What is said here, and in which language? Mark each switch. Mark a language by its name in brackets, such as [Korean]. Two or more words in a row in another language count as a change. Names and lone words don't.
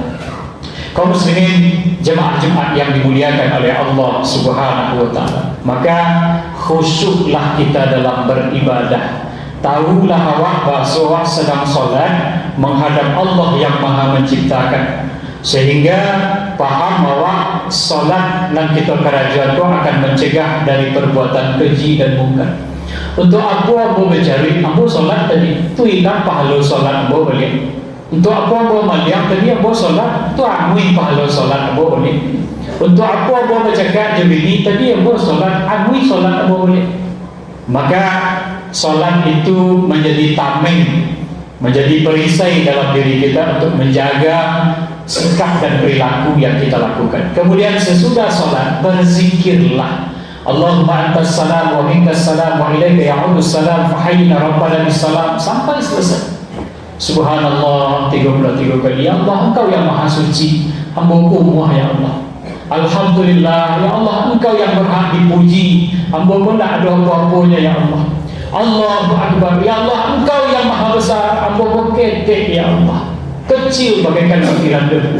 [Indonesian] Kaum muslimin jemaah Jumat yang dimuliakan oleh Allah [Arabic] سبحانه وتعالى, [Indonesian] maka khusyuklah kita dalam beribadah. Tahulah awak bahwa sedang solat menghadap Allah yang Maha Menciptakan, sehingga paham awak solat dan kita kerajaan itu akan mencegah dari perbuatan keji dan mungkar. [Minangkabau] Untuk apa ambo mencari ambo solat tadi tu hilang pahala solat ambo balik. Untuk apa ambo maliang tadi ambo solat tu amui pahala solat ambo balik. Untuk apa ambo bercakap jebini tadi ambo solat amui solat ambo balik. [Indonesian] Maka solat itu menjadi tameng, menjadi perisai dalam diri kita untuk menjaga sikap dan perilaku yang kita lakukan. Kemudian sesudah solat berzikirlah. [Arabic] اللهم أنت السلام ومنك السلام وإليك يعود السلام فحينا ربنا بالسلام [Indonesian] sampai selesai. Subhanallah 33 kali. Ya Allah, Engkau yang maha suci, hamba-Mu ya Allah. Alhamdulillah ya Allah, Engkau yang berhak dipuji, hamba pun tak ada apa-apanya ya Allah. [Arabic] الله أكبر [Indonesian] ya Allah, Engkau yang maha besar, hamba pun ketek ya Allah, kecil bagaikan butiran debu.